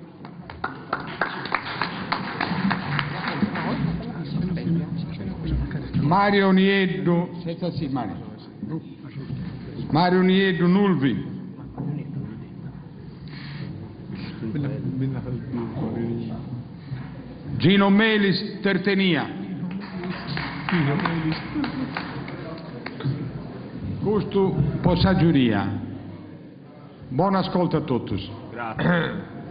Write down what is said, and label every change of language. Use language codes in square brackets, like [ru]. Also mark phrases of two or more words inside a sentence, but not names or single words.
[it] Mario Nieddu, Mario Nieddu Nulvi. Gino Melis Tertenia. Questo possa giuria. Buon ascolto a tutti. Grazie.